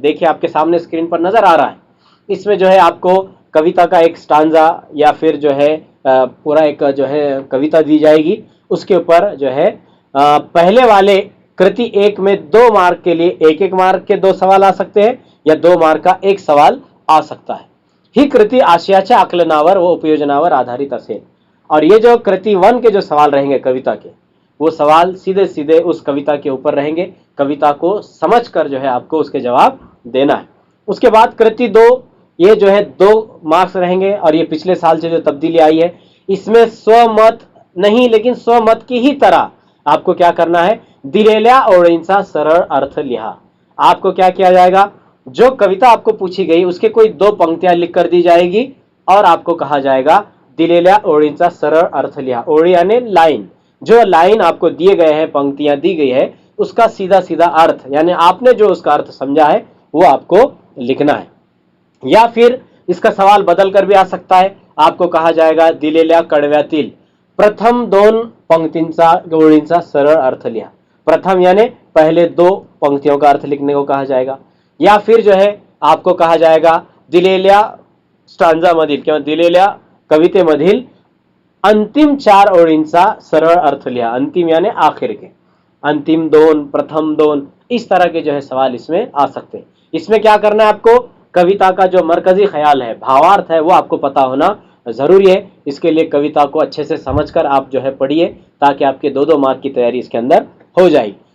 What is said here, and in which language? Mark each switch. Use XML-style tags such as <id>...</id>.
<hi>देखिए आपके सामने स्क्रीन पर नजर आ रहा है। इसमें जो है आपको कविता का एक स्टांजा या फिर जो है पूरा एक जो है कविता दी जाएगी। उसके ऊपर जो है पहले वाले कृति 1 में 2 मार्क के लिए 1-1 मार्क के 2 सवाल आ सकते हैं या 2 मार्क का 1 सवाल आ सकता है।</hi> <mr>ही कृती आशयाच्या आकलनावर व उपयोजनावर आधारित असेल।</mr> <hi>और ये जो कृति 1 के जो सवाल रहेंगे कविता के, वो सवाल सीधे सीधे उस कविता के ऊपर रहेंगे। कविता को समझकर जो है आपको उसके जवाब देना है। उसके बाद कृति 2, ये जो है 2 मार्क्स रहेंगे और ये पिछले साल से जो तब्दीली आई है, इसमें स्वमत नहीं लेकिन स्वमत की ही तरह आपको क्या करना है,</hi> <mr>दिलेल्या ओळींचा सरळ अर्थ लिहा।</mr> <hi>आपको क्या किया जाएगा, जो कविता आपको पूछी गई उसके कोई 2 पंक्तियां लिख कर दी जाएगी और आपको कहा जाएगा</hi> <mr>दिलेल्या ओळींचा सरळ अर्थ लिहा।</mr> <hi>ओळी यानी लाइन, जो लाइन आपको दिए गए हैं, पंक्तियां दी गई है, उसका सीधा सीधा अर्थ यानी आपने जो उसका अर्थ समझा है वो आपको लिखना है। या फिर इसका सवाल बदल कर भी आ सकता है। आपको कहा जाएगा</hi> <mr>दिलेल्या कडव्यातील प्रथम 2 पंक्तींचा ओळींचा सरळ अर्थ लिहा।</mr> <hi>प्रथम यानी पहले 2 पंक्तियों का अर्थ लिखने को कहा जाएगा। या फिर जो है आपको कहा जाएगा</hi> <mr>दिलेल्या स्टांजामधील किंवा दिलेल्या कवितेमधील अंतिम 4 ओळींचा सरळ अर्थ लिहा।</mr> <hi>अंतिम यानी आखिर के, अंतिम 2, प्रथम 2, इस तरह के जो है सवाल इसमें आ सकते हैं। इसमें क्या करना है आपको, कविता का जो मरकजी ख्याल है, भावार्थ है, वो आपको पता होना जरूरी है। इसके लिए कविता को अच्छे से समझकर आप जो है पढ़िए ताकि आपके 2-2 मार्क की तैयारी इसके अंदर हो जाएगी।</hi>